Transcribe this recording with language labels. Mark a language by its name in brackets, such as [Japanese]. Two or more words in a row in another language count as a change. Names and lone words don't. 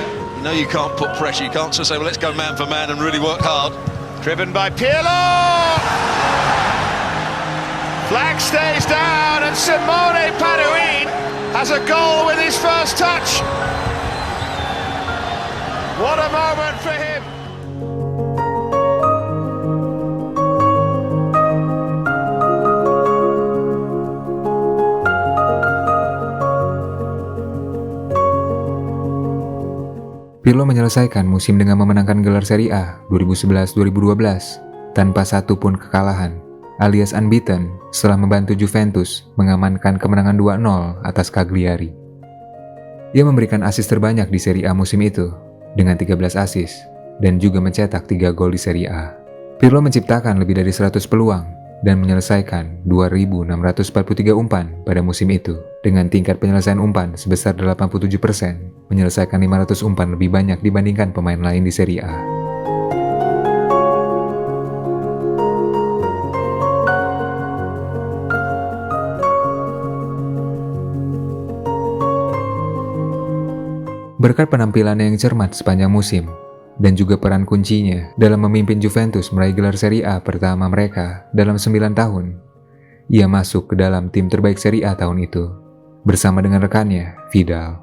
[English] You know you can't put pressure. You can't just say, well, let's go man for man and really work hard. Driven by Pirlo. Flag stays down, and Simone Paduin has a goal with his first touch. What a moment for him. [Indonesian] Pirlo menyelesaikan musim dengan memenangkan gelar Serie A 2011-2012 tanpa satu pun kekalahan, alias unbeaten, setelah membantu Juventus mengamankan kemenangan 2-0 atas Cagliari. Ia memberikan assist terbanyak di Serie A musim itu dengan 13 assist dan juga mencetak 3 gol di Serie A. Pirlo menciptakan lebih dari 100 peluang dan menyelesaikan 2.643 umpan pada musim itu dengan tingkat penyelesaian umpan sebesar 87%, menyelesaikan 500 umpan lebih banyak dibandingkan pemain lain di Serie A. Berkat penampilannya yang cermat sepanjang musim, dan juga peran kuncinya dalam memimpin Juventus meraih gelar Serie A pertama mereka dalam 9 tahun, ia masuk ke dalam tim terbaik Serie A tahun itu, bersama dengan rekannya, Vidal.